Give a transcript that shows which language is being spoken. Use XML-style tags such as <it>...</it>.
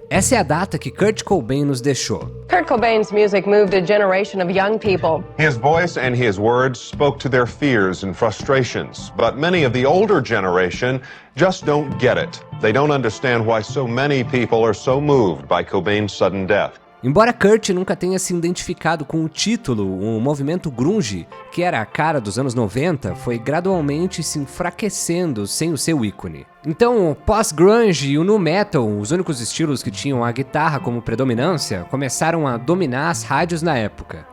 <pt>Essa é a data que Kurt Cobain nos deixou.</pt> <en>Kurt Cobain's music moved a generation of young people. His voice and his words spoke to their fears and frustrations, but many of the older generation just don't get it. They don't understand why so many people are so moved by Cobain's sudden death.</en> <pt>Embora Kurt nunca tenha se identificado com o título, o movimento grunge, que era a cara dos anos 90, foi gradualmente se enfraquecendo sem o seu ícone. Então, o pós-grunge e o nu metal, os únicos estilos que tinham a guitarra como predominância, começaram a dominar as rádios na época.</pt>